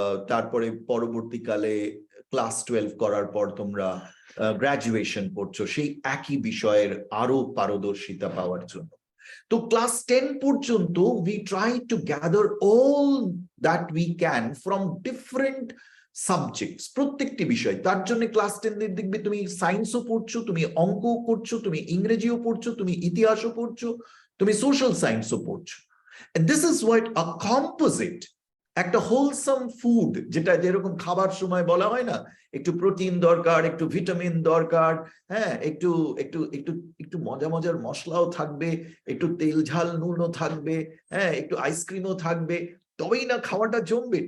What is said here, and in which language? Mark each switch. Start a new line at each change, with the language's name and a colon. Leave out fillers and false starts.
Bangla: তারপরে পরবর্তীকালে ক্লাস 12 করার পর তোমরা গ্রাজুয়েশন করছো সেই একই বিষয়ের আরো পারদর্শিতা পাওয়ার জন্য। তো ক্লাস 10 পর্যন্ত
English: we try to gather all that we can from different subjects,
Bangla: প্রত্যেকটি বিষয়। তার জন্য ক্লাস 10 দেখবে তুমি সায়েন্সও পড়ছো, তুমি অঙ্কও করছো, তুমি ইংরেজিও পড়ছো, তুমি ইতিহাসও পড়ছো, তুমি সোশ্যাল সায়েন্সও পড়ছো।
English: this is what a composite,
Bangla: একটা হোলসাম ফুড, যেটা যেরকম খাবার সময় বলা হয় না, একটু প্রোটিন দরকার, একটু ভিটামিন দরকার, হ্যাঁ, একটু একটু একটু একটু মজা মজার মশলাও থাকবে, একটু তেল ঝাল নুনও থাকবে, হ্যাঁ, একটু আইসক্রিমও থাকবে, তবেই না খাওয়াটা জমবে।